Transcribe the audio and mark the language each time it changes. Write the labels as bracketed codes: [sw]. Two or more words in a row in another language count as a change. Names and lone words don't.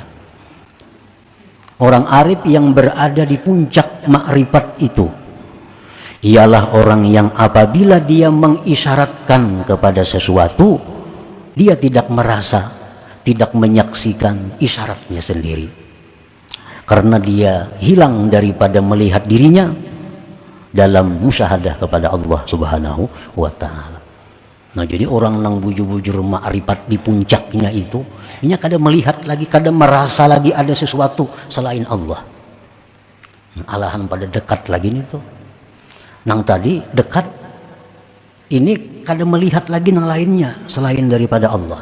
[id] Orang arif yang berada di puncak makrifat itu ialah orang yang apabila dia mengisyaratkan kepada sesuatu, dia tidak merasa, tidak menyaksikan isyaratnya sendiri. Karena dia hilang daripada melihat dirinya dalam musyahadah kepada Allah [ar] سبحانه وتعالى. [bjn] Nah, jadi orang nang bujur-bujur makrifat di puncaknya itu, ini kadang melihat lagi, kadang merasa lagi ada sesuatu selain Allah. Alahan pada dekat lagi nih tuh. Nang tadi dekat, ini kadang melihat lagi yang lainnya selain daripada Allah.